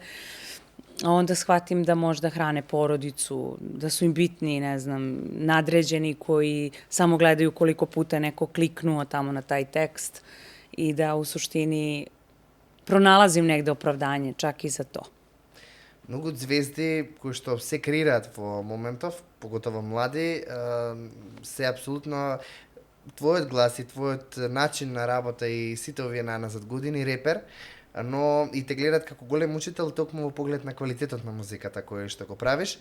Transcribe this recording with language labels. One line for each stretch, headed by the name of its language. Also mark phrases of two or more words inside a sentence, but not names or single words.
Serbian: A onda shvatim da možda hrane porodicu, da su im bitni, ne znam, nadređeni koji samo gledaju koliko puta je neko kliknuo tamo na taj tekst i da u suštini pronalazim negde opravdanje čak i za to.
Macedonian: Многу звезди кои што се креираат во моментов, поготово млади, се апсолутно твојот глас и твојот начин на работа и сите овие назад години репер, но и те гледат како голем учител токму во поглед на квалитетот на музиката кој што го правиш.